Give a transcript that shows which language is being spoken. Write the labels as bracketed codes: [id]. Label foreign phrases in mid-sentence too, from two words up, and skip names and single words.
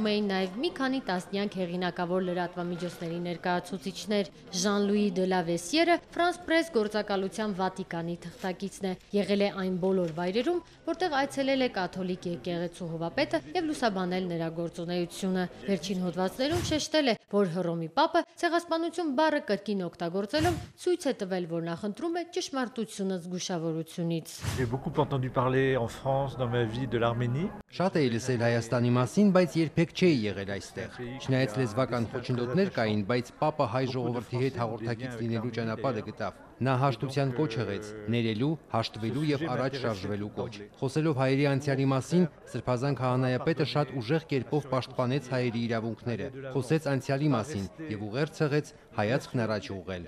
[hy] էին նաեւ մի քանի տասնյակ հեղինակավոր լրատվամիջոցների ներկայացուցիչներ։ Ժան-Լուի դե լա Վեսիերը Ֆրանս Պրես գործակալության Վատիկանի թղթակիցն է, եղել է այն բոլոր վայրերում, որտեղ այցելել է կաթոլիկ եկեղեցու հովապետը եւ լուսաբանել նրա գործունեությունը։ Վերջին հոդվածներում շեշտել է, որ Հռոմի Պապը ցեղասպանություն բառը կրկին օգտագործելով ցույց է տվել, որ նախընտրում է ճշմարտ [fr] J'ai beaucoup entendu parler en France dans ma vie de l'Arménie. [hy] Շատ էի լսել Հայաստանի մասին, բայց երբեք չէի եղել այստեղ։ Չնայած լեզվական խոչընդոտներ կային, բայց Պապը հայ ժողովրդի հետ հաղորդակից լինելու ճանապարհը գտավ։ Նա հաշտության կոչ եղեց, ներելու, հաշտվելու եւ առաջ շարժվելու կոչ։ Խոսելով հայերի անցյալի մասին, Սրբազան քահանայապետը շատ ուժեղ կերպով պաշտպանեց հայերի իրավունքները, խոսեց անցյալի մասին եւ ուղերձ ցեղեց հայացքն առաջ ուղղել։